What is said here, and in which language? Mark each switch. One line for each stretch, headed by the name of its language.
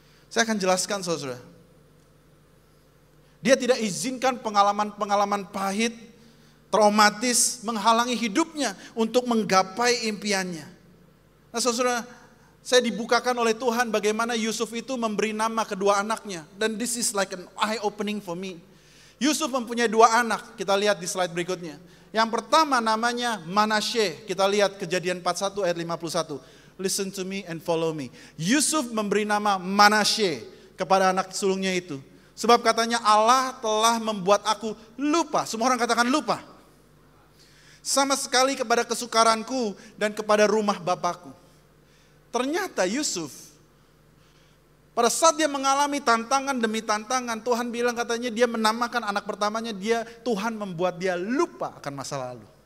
Indonesian: Saya akan jelaskan saudara. Dia tidak izinkan pengalaman-pengalaman pahit, traumatis menghalangi hidupnya untuk menggapai impiannya. Nah saudara, saya dibukakan oleh Tuhan bagaimana Yusuf itu memberi nama kedua anaknya. Dan
English: this is like an eye-opening for me.
Indonesian: Yusuf mempunyai dua anak, kita lihat di slide berikutnya. Yang pertama namanya Manasye, kita lihat Kejadian 41 ayat 51.
English: Listen to me and follow me.
Indonesian: Yusuf memberi nama Manasye kepada anak sulungnya itu. Sebab katanya Allah telah membuat aku lupa. Semua orang katakan lupa. Sama sekali kepada kesukaranku dan kepada rumah bapakku. Ternyata Yusuf, pada saat dia mengalami tantangan demi tantangan, Tuhan bilang katanya dia menamakan anak pertamanya, Tuhan membuat dia lupa akan masa lalu.